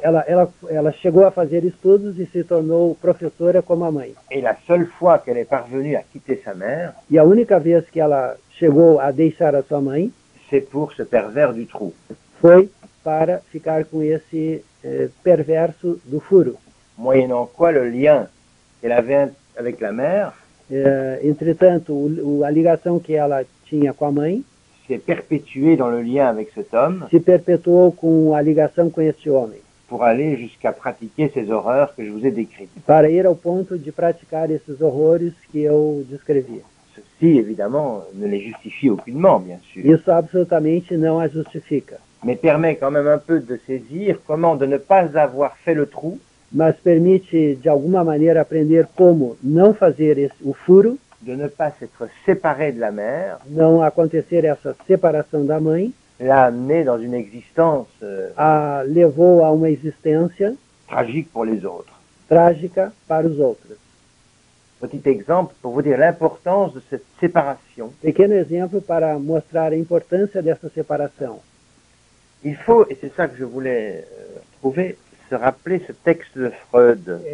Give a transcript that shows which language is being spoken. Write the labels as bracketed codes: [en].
[pt] Ela chegou a fazer estudos e se tornou professora como a mãe. [fr] Et la seule fois qu'elle est parvenue à quitter sa mère, [pt] E a única vez que ela chegou a deixar a sua mãe [fr] c'est pour ce pervers du trou. [pt] foi para ficar com esse perverso do furo. [fr] Moyennant quoi le lien qu'elle avait avec la mère [pt] Entretanto, a ligação que ela tinha com a mãe [fr] s'est perpétuée dans le lien avec cet homme [pt] se perpetuou com a ligação com este homem, [fr] pour aller jusqu'à pratiquer ces horreurs que je vous ai décrites. [pt] para ir ao ponto de praticar esses horrores que eu descrevi. [fr] Ceci, évidemment, ne les justifie aucunement, bien sûr, [pt] Isso absolutamente não a justifica, [fr] mais permet quand même un peu de saisir comment de ne pas avoir fait le trou [pt] mas permite, de alguma maneira, aprender como não fazer o furo, [fr] de ne pas s'être séparé de la mère, [pt] não acontecer essa separação da mãe, [fr] l'a amené dans une existence [pt] levou a uma existência [fr] tragique pour les autres. [pt] trágica para os outros. [fr] Petit exemple pour vous dire l'importance de cette séparation. [pt] Pequeno exemplo para mostrar a importância dessa separação. [fr] Il faut, et c'est ça que je voulais trouver, se rappeler ce texte de Freud.